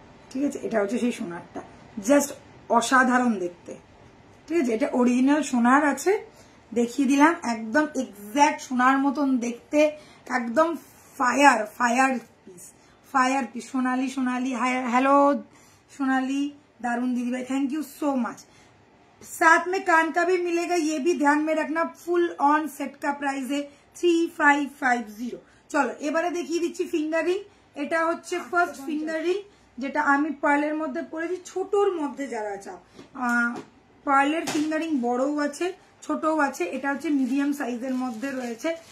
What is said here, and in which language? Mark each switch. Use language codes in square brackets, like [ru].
[bn] ঠিক আছে, এটা হচ্ছে সেই সোনারটা, জাস্ট অসাধারণ দেখতে। ঠিক আছে, এটা অরিজিনাল সোনার আছে, দেখিয়ে দিলাম, একদম এক্সাক্ট সোনার মতন দেখতে, একদম [hi] fire piece. Sonali hello Sonali, दारुण दीदी भाई, थैंक यू सो मच। साथ में कान का भी मिलेगा, ये भी ध्यान में रखना। फुल ऑन सेट का प्राइस है 3550। चलो [bn] এবারে দেখিয়ে দিচ্ছি ফিঙ্গারিং। এটা হচ্ছে ফার্স্ট ফিঙ্গারিং, যেটা আমি পার্লের মধ্যে পরেছি। ছোটর মধ্যে যারা চাও, পার্লের ফিঙ্গারিং বড়ও আছে ছোটও আছে, এটা হচ্ছে মিডিয়াম সাইজের মধ্যে রয়েছে।